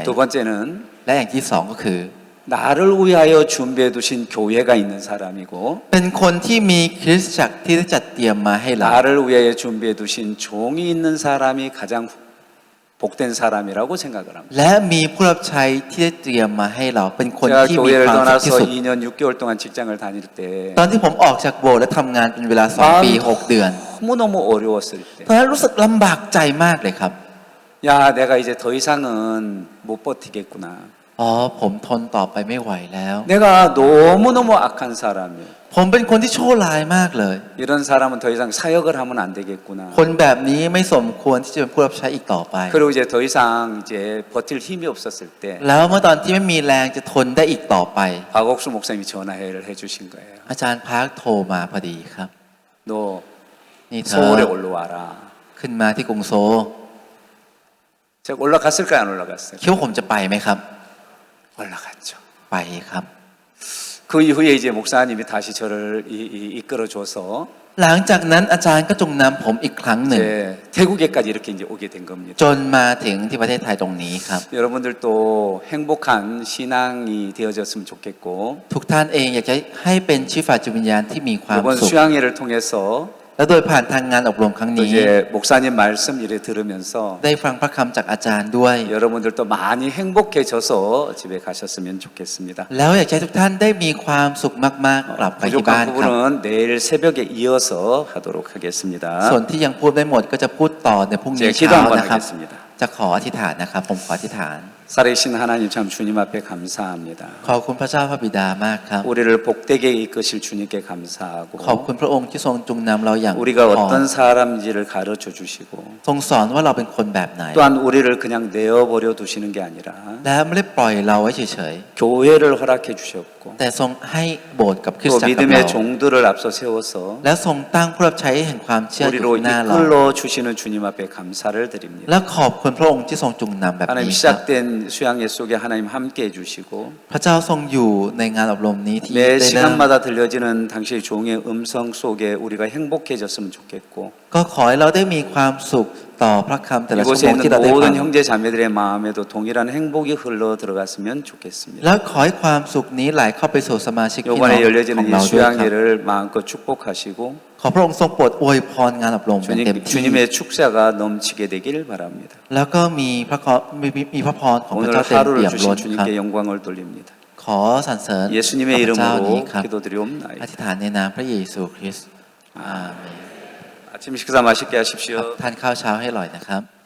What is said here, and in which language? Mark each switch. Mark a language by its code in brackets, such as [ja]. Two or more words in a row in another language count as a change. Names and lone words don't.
[ko] 두 번째는 [th] และอย่างที่สองก็คือ [ko] 나를 위하여 준비해 두신 교회가 있는 사람이고 [th] เป็นคนที่มีคริสตจักรที่ได้จัดเตรียมมาให้เรา [ko] 나를 위하여 준비해 두신 종이 있는 사람이 가장 복된 사람이라고 생각을 합니다. [th] และมีผู้รับใช้ที่ได้เตรียมมาให้เรา เป็นคน [ko] 제가 [th] ที่มี [ko] 교회를 [th] ความสุขที่ [ko] 떠나서 [th] สุด [ko] 2년 6개월 동안 직장을 다닐 때 [th] ตอนที่ผมออกจากโบสถ์และทำงานเป็นเวลา2 ปี 6 เดือน [ko] 너무너무 어려웠을 때 [th] ตอนนั้นรู้สึกลำบากใจมากเลยครับ [ko] 야, 내가 이제 더 이상은 못 버티겠구나. [th] อ๋อผมทนต่อไปไม่ไหวแล้ว [ko] 내가 너무너무 악한 사람이에요. [th] ผมเป็นคนที่ชั่วร้ายมากเลย [ko] 이런 사람은 더 이상 사역을 하면 안 되겠구나. [th] คนแบบนี้ไม่สมควรที่จะเป็นผู้รับใช้อีกต่อไป [ko] 그리고 이제 더 이상 이제 버틸 힘이 없었을 때 [th] แล้วเมื่อตอนที่ไม่มีแรงจะทนได้อีกต่อไป [ko] 박옥수 목사님이 전화를 해주신 거예요. [th] อาจารย์พาร์คโทรมาพอดีครับ [ko] 너 [th] นี่เธอ [ko] 서울에 올라와라. [th] ขึ้นมาที่กรุงโซล [ko] 제가 올라갔을까요? 안 올라갔어요? [th] คิดว่าผมจะไปไหมครับ [ko] 올라갔죠. [th] ไปครับ [ko] 그 이후에 이제 목사님이 다시 저를 이끌어줘서 [th] หลังจากนั้นอาจารย์ก็จงนำผมอีกครั้งหนึ่ง [ko] 이제 태국에까지 이렇게 이제 오게 된 겁니다. [th] จนมาถึงที่ประเทศไทยตรงนี้ครับ [ko] 여러분들도 행복한 신앙이 되어졌으면 좋겠고 [th] ทุกท่านเองอยากจะให้เป็นชีวิตฝ่ายจิตวิญญาณที่มีความ [ko] 이번 [th] สุข [ko] 수양회를 통해서 [th] และโดยผ่านทางงานอบรมครั้ง [ko] 또 [th] นี้ [ko] 이제 목사님 말씀 이래 들으면서 [th] ได้ฟังพระคำจากอาจารย์ด้วย [ko] 여러분들도 많이 행복해져서 집에 가셨으면 좋겠습니다. [th] แล้วอยากให้ทุกท่านได้มีความสุขมากๆกลับไปที่บ้าน [ko] 부족한 [th] ครับ [ko] 부분은 내일 새벽에 이어서 하도록 하겠습니다. [th] ส่วนที่ยังพูดไม่หมดก็จะพูดต่อในพรุ่งนี้ [ko] 제가 기도 [th] เช้า [ko] 한번 [th] นะครับ [ko] 하겠습니다. [th] จะขออธิษฐานนะครับ ผมขออธิษฐาน [ko] 살아계신 하나님 참 주님 앞에 감사합니다. [th] ขอบคุณพระเจ้าพระบิดามากครับ [ko] 우리를 복되게 이끄실 주님께 감사하고 [th] ขอบคุณพระองค์ที่ทรงจุงนำเราอย่าง [ko] 우리가 [th] พอ [ko] 어떤 사람인지를 가르쳐 주시고 [th] ทรงสอนว่าเราเป็นคนแบบไหน [ko] 또한 우리를 그냥 내어버려 두시는 게 아니라 [th] และไม่ได้ปล่อยเราไว้เฉย [ko] 교회를 허락해 주셨고 [th] ๆ แต่ทรงให้โบสถ์กับคริสต [ko] 또 [th] จักรกับเรา [ko] 믿음의 종들을 앞서 세워서 [th] และทรงตั้งผู้รับใช้แห่งความเชื่ออยู่ [ko] 우리로 [th] หน้าเรา [ko] 이끌어 주시는 주님 앞에 감사를 드립니다. [th] และขอบคุณพระองค์ที่ทรงจุงนำแบบ [ko] 하나님 [th] นี้ครับ [ko] 시작된 수양회 속에 하나님 함께 해주시고 [th] พระเจ้าทรงอยู่ในงานอบรมนี้ที่ [ko] 매 [th] ได้เริ่ม [ko] 시간마다 들려지는 당신의 종의 음성 속에 우리가 행복해졌으면 좋겠고 [th] ก็ขอให้เราได้มีความสุขต่อพระคำแต่ละชั่ว [ko] 이곳에 [th] โมงที่ [ko] 있는 [th] เราได้ฟัง [ko] 모든 형제 자매들의 마음에도 동일한 행복이 흘러 들어갔으면 좋겠습니다. [th] แล้วขอให้ความสุขนี้ไหลเข้าไปสู่สมาชิกพี่น้อง [ko] 이번에 [th] ของ [ko] 열려지는 [th] เรา [ko] 이 [th] ด้วยครับ [ko] 수양회를 마음껏 축복하시고 [th] ขอพระองค์ทรงโปรดอวยพรงานอบรมเป็นเต็มที่ [ko] 주님의 축사가 넘치게 되길 바랍니다. [th] แล้ว ก็มีพระพรของพระ [ko] 오늘 [th] เจ้าเต็ม [ko] 하루를 [th] เปี่ยม [ko] 주신 [th] ล้นครับ [ko] 주님께 영광을 돌립니다. [th] ขอสรรเสริญ [ko] 예수님의 [th] พระเจ้า [ko] 이름으로 [th] นี้ครับ [ko] 기도드리옵나이다. [th] อธิษฐานในนามพระเยซูคริสต์อาเมน [ko] 아침 식사 맛있게 하십시오. [th] ทานข้าวเช้าให้อร่อยนะครับ